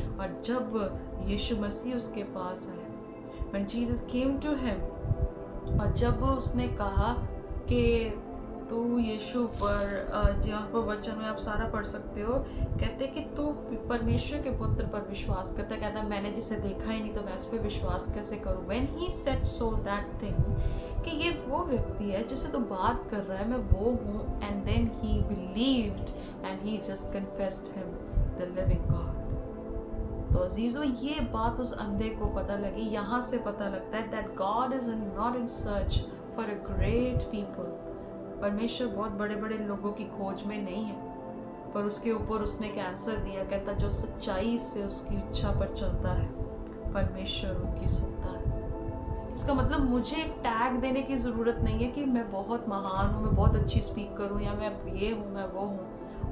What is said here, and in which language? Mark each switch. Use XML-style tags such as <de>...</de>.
<hi>और जब यीशु मसीह उसके पास आए,</hi> <en>when Jesus came to him,</en> <hi>और जब उसने कहा कि तू यीशु पर, जहाँ पर वचन में आप सारा पढ़ सकते हो, कहते कि तू परमेश्वर के पुत्र पर विश्वास करता, कहता मैंने जिसे देखा ही नहीं तो मैं उस पर विश्वास कैसे करूँ।</hi> <en>When he said so that thing,</en> <hi>कि ये वो व्यक्ति है जिससे तू बात कर रहा है, मैं वो हूँ,</hi> <en>and then he believed and he just confessed him the living God।</en> <hi>तो अजीजों ये बात उस अंधे को पता लगी। यहाँ से पता लगता है</hi> <en>that God is not in search for a great people।</en> <hi>परमेश्वर बहुत बड़े बड़े लोगों की खोज में नहीं है, पर उसके ऊपर उसने एक आंसर दिया, कहता जो सच्चाई से उसकी इच्छा पर चलता है परमेश्वर उनकी सुनता है। इसका मतलब मुझे एक टैग देने की ज़रूरत नहीं है कि मैं बहुत महान हूँ, मैं बहुत अच्छी स्पीकर हूँ, या मैं ये हूँ, मैं वो हूँ।</hi>